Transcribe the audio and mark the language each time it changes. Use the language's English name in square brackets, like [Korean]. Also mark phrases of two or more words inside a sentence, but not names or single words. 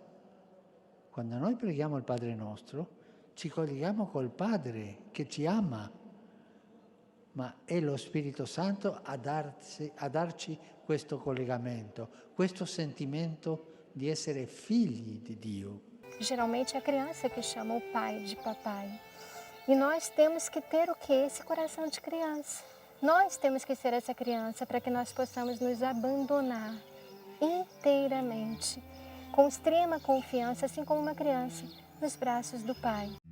[Italian] Quando noi preghiamo il Padre nostro, ci colleghiamo col Padre che ci ama, ma è lo Spirito Santo a darci questo collegamento, questo sentimento di essere figli di Dio. [Portuguese] Geralmente é a criança que chama o pai de papai. E nós temos que ter o quê? Esse coração de criança. Nós temos que ser essa criança para que nós possamos nos abandonar inteiramente, com extrema confiança, assim como uma criança, nos braços do Pai.